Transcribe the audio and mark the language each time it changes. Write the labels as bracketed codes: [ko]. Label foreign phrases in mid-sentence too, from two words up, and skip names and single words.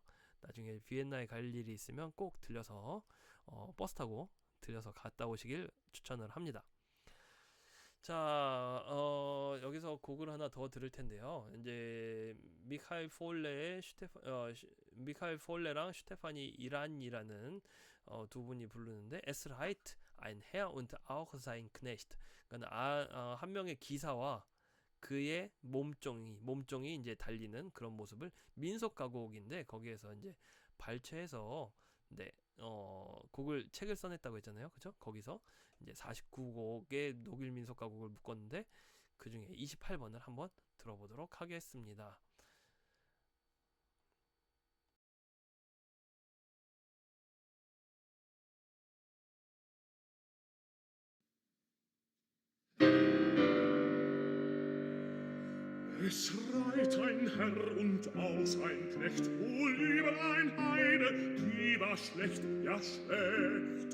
[ko] 나중에 비엔나에 갈 일이 있으면 꼭 들려서 버스 타고 들려서 갔다 오시길 추천을 합니다. 자, 여기서 곡을 하나 더 들을 텐데요. 이제 미카엘 폴레랑 슈테파니 이란이라는 두 분이 부르는데 [de] Es reicht ein Herr und auch sein Knecht. [ko] 그러니까 한 명의 기사와 그의 몸종이 이제 달리는 그런 모습을 민속 가곡인데 거기에서 이제 발췌해서 책을 써냈다고 했잖아요, 그죠? 거기서 이제 49곡의 독일 민속 가곡을 묶었는데 그 중에 28번을 한번 들어보도록 하겠습니다. [de] Es reit ein Herr und aus ein Knecht, wohl über ein Heide, die war schlecht, ja schlecht.